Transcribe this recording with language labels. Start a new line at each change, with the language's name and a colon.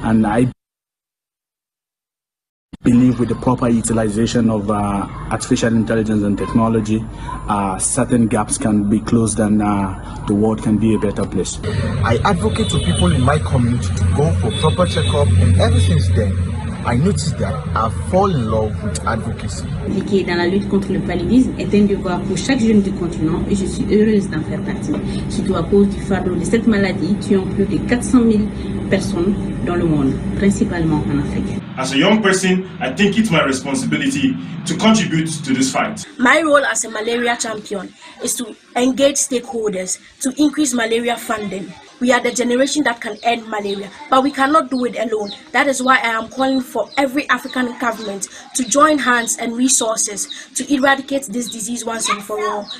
English: And I believe with the proper utilization of artificial intelligence and technology, certain gaps can be closed and the world can be a better place. I advocate to people in my community to go for proper checkup, and ever since then, I noticed that I fall in love with advocacy.
French: Impliquer dans la lutte contre le paludisme est un devoir pour chaque jeune du continent et je suis heureuse d'en faire partie, surtout à cause du fardeau de cette maladie tuant plus de 400 000 personnes dans le monde, principalement en Afrique.
English: As a young person, I think it's my responsibility to contribute to this fight. My role as a malaria champion is to engage stakeholders to increase malaria funding. We are the generation that can end malaria, but we cannot do it alone. That is why I am calling for every African government to join hands and resources to eradicate this disease once and for all.